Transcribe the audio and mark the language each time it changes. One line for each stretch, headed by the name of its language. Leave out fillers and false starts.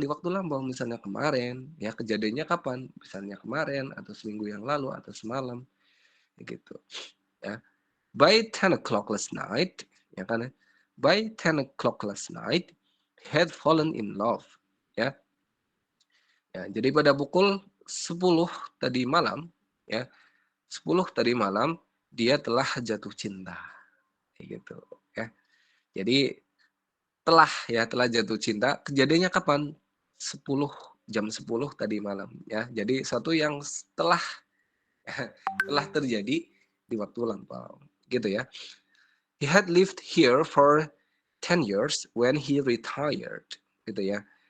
Indonesian: Di waktu lampau, misalnya kemarin, ya kejadiannya kapan? Misalnya kemarin atau seminggu yang lalu atau semalam gitu ya.
English: By 10 o'clock last night, ya kan ya. By 10 o'clock last night, had fallen in love ya.
Indonesian: Ya, jadi pada pukul 10 tadi malam ya, 10 tadi malam dia telah jatuh cinta gitu ya. Jadi telah jatuh cinta, kejadiannya kapan? 10 jam 10 tadi malam ya. Jadi satu yang telah terjadi di waktu lampau gitu ya.
English: He had lived here for 10 years when he retired gitu ya.